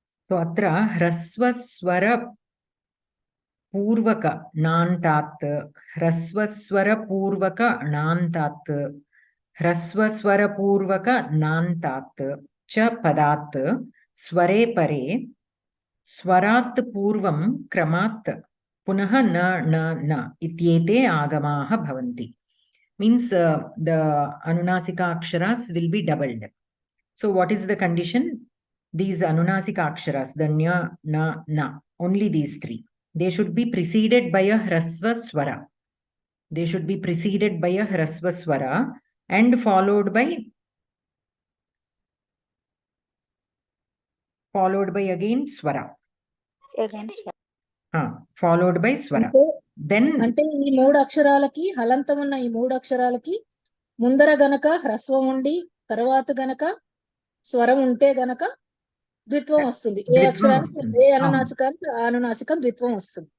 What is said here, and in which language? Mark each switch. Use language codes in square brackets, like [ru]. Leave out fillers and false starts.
[sa] So अत्र ह्रस्वस्वर पूर्वक नान्तात्, ह्रस्वस्वर पूर्वक नान्तात्, ह्रस्वस्वर पूर्वक नान्तात् च पदात् स्वरे परे स्वरात् पूर्वं क्रमात् पुनः न न न इत्येते आगमाः भवन्ति. [en] Means the anunasika aksharas will be doubled. So what is the condition? These anunasika aksharas, the nya, na, na, only these three, they should be preceded by a hrasva swara. They should be preceded by a hrasva swara and followed by again swara. Again, Followed by swara. Then [te] అంటే ఈ మూడు అక్షరాలకి హలంతం ఉన్న ఈ మూడు అక్షరాలకి ముందర గనక హ్రస్వం ఉండి తర్వాత గనక స్వరం ఉంటే గనక ద్విత్వం వస్తుంది. ఏ అక్షరానికి ఏ అనునాసికానికి ఆ అనునాసికం ద్విత్వం వస్తుంది.